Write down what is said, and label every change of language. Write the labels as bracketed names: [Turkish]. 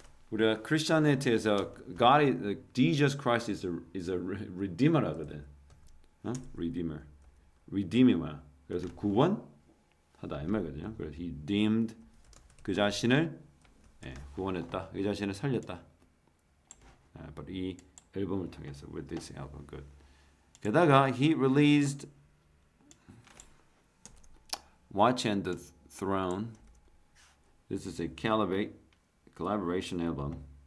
[Korean] 우리가 크리스천리티에서 [English] Jesus Christ is a redeemer [Korean] 라거든. 어? redeem이 뭐야? 그래서 구원하다 이 말이거든요. 그래서 [English] he redeemed [Korean] 그 자신을 구원했다. 그 자신을 살렸다. [English] but [Korean] 이 앨범을 통해서 [English] with this album good. 게다가 he released Watch and the Throne. This is a collaboration album.